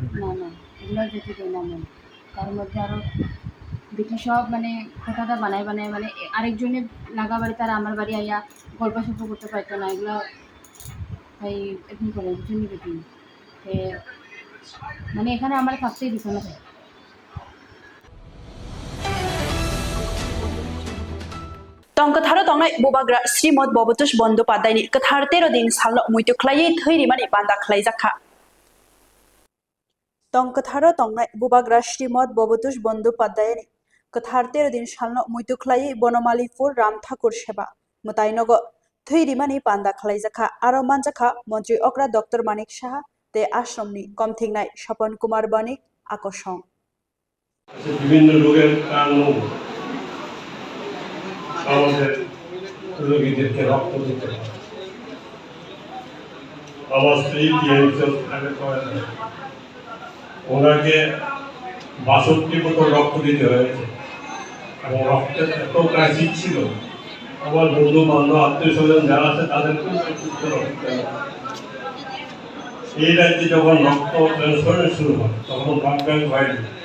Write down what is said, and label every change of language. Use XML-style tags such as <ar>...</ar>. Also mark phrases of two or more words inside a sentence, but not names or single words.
<bn>না এগুলো যেতে দেয় না আমার তার মধ্যে আরও দেখি সব মানে কথাটা বানায় মানে আরেকজনের নাগা বাড়ি তারা আমার বাড়ি আইয়া গল্প সল্প করতে পারতো না এগুলো তাই এরকম করে বুঝুন দেখি মানে এখানে আমার থাকতেই দিত না</bn> <trp>तंकथारो तंगनाय बुबाग्रा श्रीमद बबतुश बंदोपाध्यायनि कथार 13 दिन सालनो मुइतुख्लायै थैरिमानि बान्दा ख्लायजाखा तंकथारो तंगनाय बुबाग्रा श्रीमद बबतुश बंदोपाध्यायनि कथार 13 दिन सालनो मुइतुख्लायै बनमालीपुर राम ठाकुर सेवा मुतायनग थैरिमानि बान्दा ख्लायजाखा आरो मानजाखा मंत्री अक्रा डॉक्टर मानिक साहा ते आश्रमनि कमथिंनाय सपन कुमार बनिक आकर्षण</trp> <bn>বিভিন্ন রোগের কারণ আমাদের রোগীদেরকে রক্ত দিতে হয় আমার স্ত্রী ওনাকে 62 বোতল রক্ত দিতে হয়েছে এবং রক্তের এত ক্রাইসিস ছিল আমার বন্ধু বান্ধব আত্মীয় স্বজন যারা আছে তাদেরকেও এই রাজ্যে যখন রক্ত ট্রান্সফার শুরু হয় তখন</bn> <en>blood bank</en> <bn>হয়নি</bn>